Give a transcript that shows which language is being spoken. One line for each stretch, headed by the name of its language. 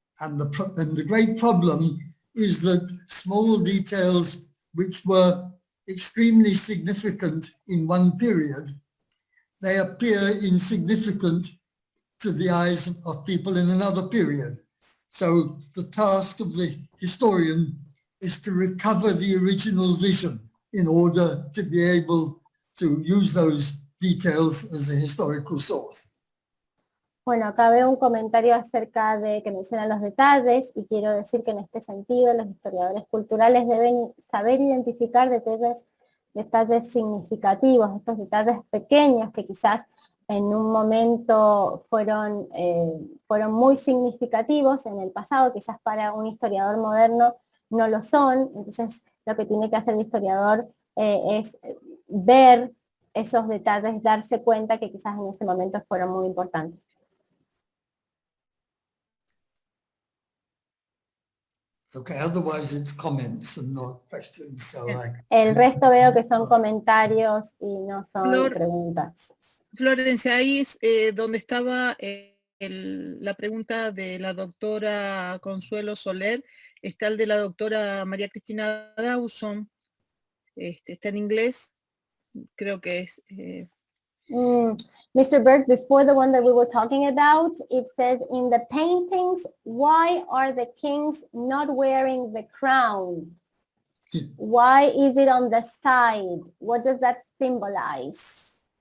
English: And the great problem is that small details which were extremely significant in one period, they appear insignificant to the eyes of people in another period. So the task of the historian is to recover the original vision in order to be able to use those details as a historical source.
Spanish: Bueno, acá veo un comentario acerca de que menciona los detalles y quiero decir que en este sentido los historiadores culturales deben saber identificar detalles significativos, estos detalles pequeños que quizás en un momento fueron muy significativos en el pasado, quizás para un historiador moderno no lo son. Entonces lo que tiene que hacer el historiador es ver esos detalles, darse cuenta que quizás en ese momento fueron muy importantes.
English: Okay, otherwise it's comments and not questions. So
Spanish: El resto veo que son comentarios y no son preguntas. Florencia, ahí es donde estaba la pregunta de la doctora Consuelo Soler, está el de la doctora María Cristina Dawson, está en inglés, creo que es...
English: Mr. Burke, before the one that we were talking about, it says in the paintings, why are the kings not wearing the crown? Why is it on the side? What does that symbolize?